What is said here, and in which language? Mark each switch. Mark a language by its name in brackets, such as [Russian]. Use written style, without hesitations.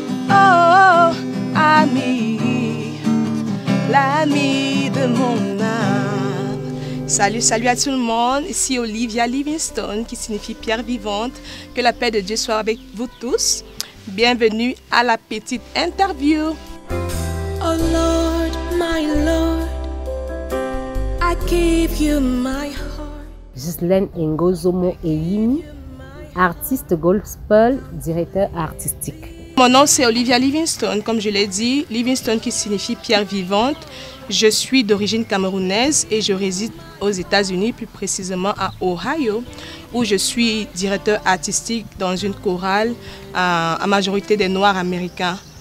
[French] Oh, ami, l'ami de mon âme. Salut à tout le monde, ici Olivia Livingstone qui signifie pierre vivante. Que la paix de Dieu soit avec vous tous. Bienvenue à la petite interview. [English] Oh Lord, my Lord, I give you my heart. [French] Ghislaine Ngozomo Eyimi, artiste gospel, directeur artistique. Mon nom c'est Olivia Livingstone, comme je l'ai dit, Livingstone qui signifie pierre vivante. Je suis d'origine camerounaise et je réside aux États-Unis, plus précisément à Ohio, où je suis directeur artistique dans une chorale à majorité des Noirs américains.